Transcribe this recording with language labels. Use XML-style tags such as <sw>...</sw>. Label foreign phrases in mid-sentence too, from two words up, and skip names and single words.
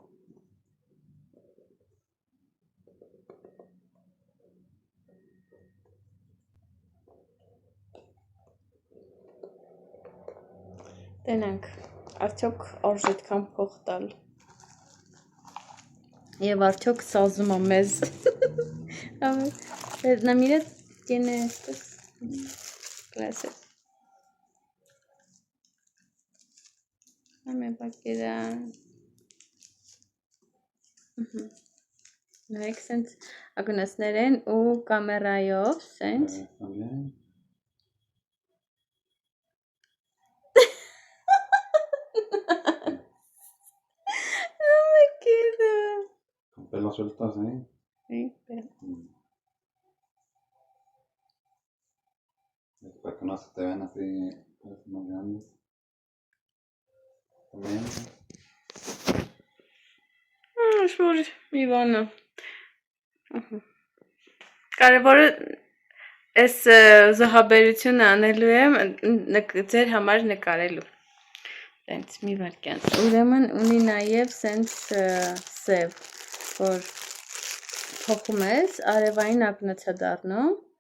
<hy>Տենանք, արդյոք արժ այդքան փող տալ։ Եվ արդյոք սազում է մեզ։</hy> <es>Na mira, tiene estas clases. Dame para quedar.</es> <hy>Նայեք, սենց ակնոցներ են ու կամերայով, սենց։</hy> <es>No me queda. Con pelos sueltos, ¿eh? Sí, pero... Para que no se te vean así más grandes. También.</es> <hy>Շուր մի բանը։ Կարևորը այս զոհաբերությունը անելու եմ ձեր համար նկարելու։ Տենց մի վարկյան։ Ուրեմն ունի նաև սենց սև, որ փոխում ես, արևային ակնոց է դառնում։</hy>